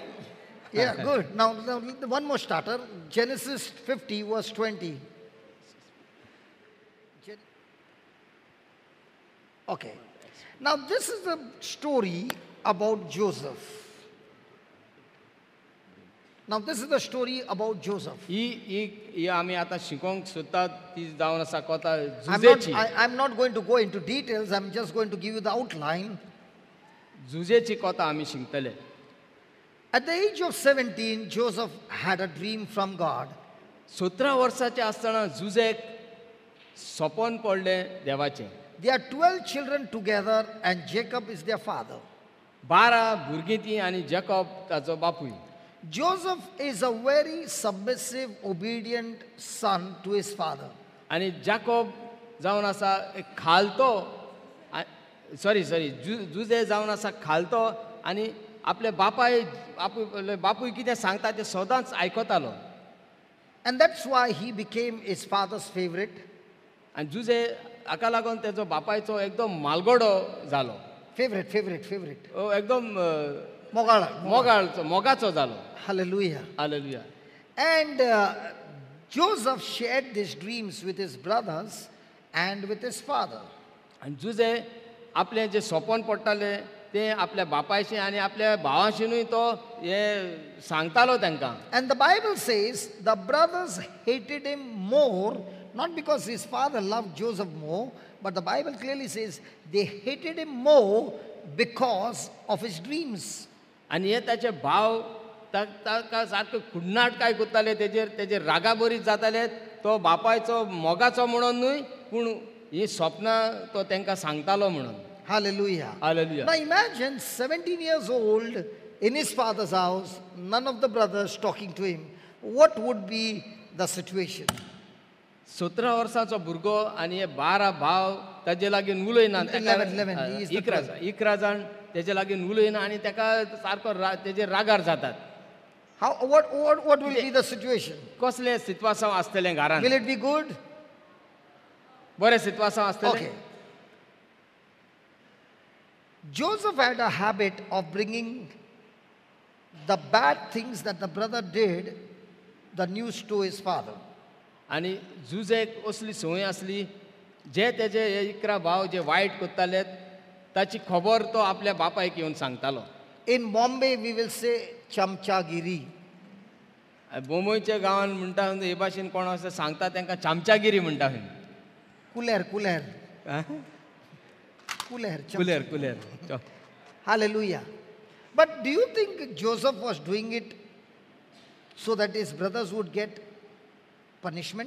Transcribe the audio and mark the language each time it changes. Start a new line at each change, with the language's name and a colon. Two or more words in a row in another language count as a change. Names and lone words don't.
English: Yeah, good. Now, one more starter. Genesis 50, verse 20. Okay. Now, this is the story about Joseph. Now, this is the story about Joseph.
Konkani: ही आमी आतां शिकोंक सोदतात ती जावन आसा कथा
English: I'm
Konkani: जुजेची.
English: not going to go into details. I'm just going to give you the outline.
Konkani: जुजेची कथा आमी शिकतले.
English: At the age of 17, Joseph had a dream from God.
Konkani: 17 वर्साचे आसतना जुजेक सपन पडलें देवाचें.
English: They are 12 children together, and Jacob is their father.
Konkani: 12 भुरगीं तीं आनी जॅकॉब ताचो बापूय.
English: Joseph is a very submissive, obedient son to his father.
Konkani: आनी जॅकॉब जावन आसा एक खालतो, जुजे जावन आसा खालतो आनी आपले बापूय कितें सांगता तें सदांच आयकतालो.
English: And that's why he became his father's favorite.
Konkani: आनी जुजे हाका लागून तेजो बापायचो एकदम मालगडो जालो. Favorite. एकदम Mogala. मोगाचो जालो. Hallelujah. हालेलुया.
English: And Joseph shared these dreams with his brothers and with his father.
Konkani: आनी जुजे आपले जे सपन पडटाले ते आपल्या बापायशी आनी आपल्या भावाशीनूय तो हे सांगतालो तांकां.
English: And the Bible says the brothers hated him more, not because his father loved Joseph more, but the Bible clearly says they hated him more because of his dreams.
Konkani: आनी हे ताचे भाव ताका सारके कुडनाट काय करताले, तेजेर रागाबरीत जाताले. तो बापायचो मोगाचो म्हणून न्हय, पूण ही स्वप्नां तो तांकां सांगतालो म्हणून. Hallelujah. Hallelujah.
English: Now imagine 17 years old in his father's house, none of the brothers talking to him. What would be the situation?
Konkani: 17 वर्साचो भुरगो आनी हे 12 भाव ताजे लागीं उलयना. 11,
English: he is the
Konkani: 11 जाण तेजे लागीं उलयना आनी ताका सारको तेजे रागार जातात.
English: What will be the situation?
Konkani: कसलें सित्वासांव आसतलें घरान?
English: Will it be good?
Konkani: बरें सित्वासांव आसतलें. Okay.
English: Joseph had a habit of bringing the bad things that the brother did, the news to his father.
Konkani: आनी जुजेक असली संवय आसली, जे तेजे 11 भाव जे वायट करताले ताची खबर तो आपल्या बापायक येवन सांगतालो.
English: In Bombay, we will say chamchagiri.
Konkani: बोंबयच्या गांवांत म्हणटा हे भाशेन कोण असं सांगता तांकां चामचागिरी म्हणटा. Kuler. कुलेर. Hallelujah.
English: But do you think Joseph was doing it so that his brothers would get punishment?